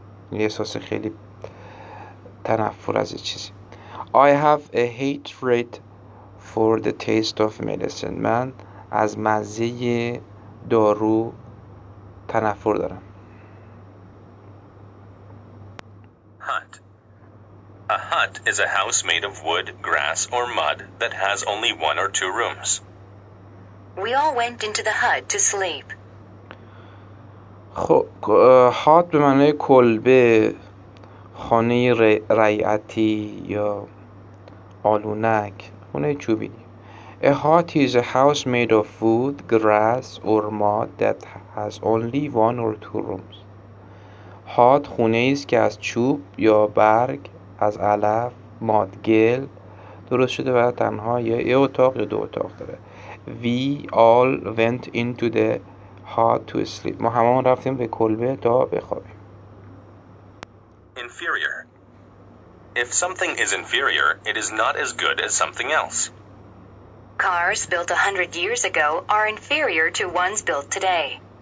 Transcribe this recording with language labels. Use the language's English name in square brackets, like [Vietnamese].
[Persian] این احساس خیلی تنفر از چیزی. [English] I have a hatred for the taste of medicine. [Persian] من از مزه دارو تنفر دارم. [English] Hut. A hut is a house made of wood, grass, or mud that has only one or two rooms. We all went into the hut to sleep. [Persian] خب هات به معنای کلبه، خانه رعیتی یا آلونک، خونه چوبی. [English] A hut is a house made of wood, grass or mud that has only one or two rooms. [Persian] هات خونه است که از چوب یا برگ، از علف، مادگل درست شده و تنها یه اتاق یا دو اتاق داره. [English] We all went into the hut to sleep. [Persian] ما هممون رفتیم به کلبه تا بخوابیم. [English] Inferior. If something is inferior, it is not as good as something else. Cars built 100 years ago are inferior to ones built today.